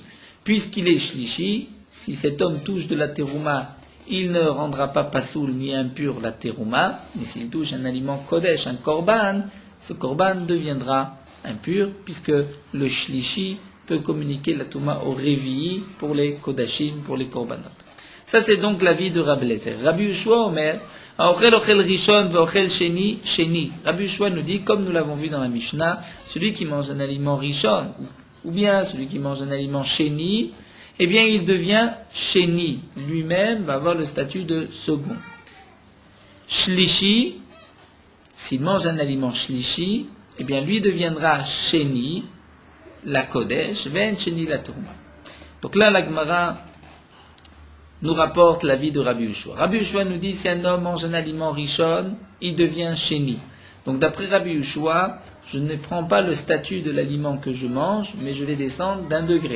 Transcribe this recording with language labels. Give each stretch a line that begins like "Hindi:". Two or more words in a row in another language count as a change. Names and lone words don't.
French: Puisqu'il est shlishi, si cet homme touche de la terouma, il ne rendra pas pasoul ni impur la terouma, mais s'il touche un aliment kodesh, un korban, ce korban deviendra impur, puisque le shlishi peut communiquer la touma au révi pour les kodashim, pour les korbanot. Ça, c'est donc l'avis de Rabbi Eliezer.
Hebrew: רבי יהושע אומר אוכל אוכל ראשון ואוכל שני שני.
French: Rabbi Yehoshua nous dit, comme nous l'avons vu dans la Mishnah, celui qui mange un aliment rishon, ou bien celui qui mange un aliment sheni, eh bien, il devient sheni. Lui-même va avoir le statut de second. Shlishi, s'il mange un aliment shlishi, eh bien, lui deviendra
Hebrew: שני לקודש ושני לתרומה.
French: Donc là, la Gemara nous rapporte l'avis de Rabbi Yehoshua. Rabbi Yehoshua nous dit, si un homme mange un aliment rishon, il devient sheni. Donc d'après Rabbi Yehoshua, je ne prends pas le statut de l'aliment que je mange, mais je vais descendre d'un degré.